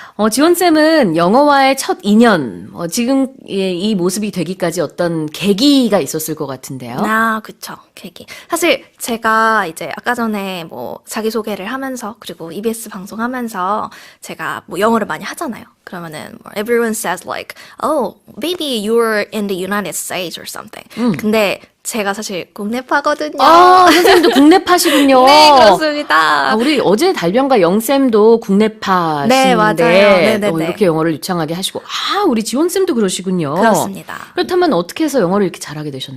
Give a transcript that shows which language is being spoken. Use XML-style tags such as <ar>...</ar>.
<ko>지원쌤은 영어와의 첫 인연, 지금 이 모습이 되기까지 어떤 계기가 있었을 것 같은데요. 그쵸. 계기. 사실 제가 이제 아까 전에 뭐 자기소개를 하면서 그리고 EBS 방송하면서 제가 뭐 영어를 많이 하잖아요. 그러면은</ko> <en>everyone says like, oh, maybe you're in the United States or something.</en> <ko>근데 제가 사실 국내파거든요. 선생님도 국내파시군요. 네, 그렇습니다. 우리 어제 달변가 영쌤도 국내파신데 네, 맞아요. 네네네. 이렇게 영어를 유창하게 하시고 우리 지원쌤도 그러시군요. 그렇습니다. 그렇다면 어떻게 해서 영어를 이렇게 잘하게 되셨나요?</ko>